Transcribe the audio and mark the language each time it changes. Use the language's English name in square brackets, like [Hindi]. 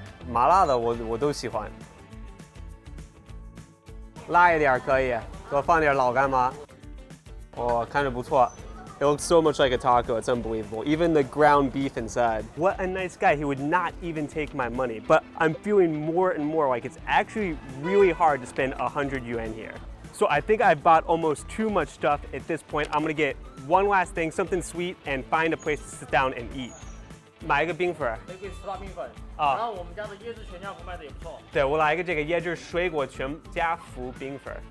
[Chinese] 麻辣的我都喜欢，辣一点可以，给我放点老干妈。哦，看着不错。 [English] It looks so much like a taco, it's unbelievable. Even the ground beef inside. What a nice guy, he would not even take my money. But I'm feeling more and more like it's actually really hard to spend 100 yuan here. So I think I bought almost too much stuff at this point. I'm gonna get one last thing, something sweet, and find a place to sit down and eat. [Chinese] 买一个冰粉，玫瑰丝滑冰粉啊，然后我们家的椰汁全家福卖的也不错。对，我来一个这个椰汁水果全家福冰粉。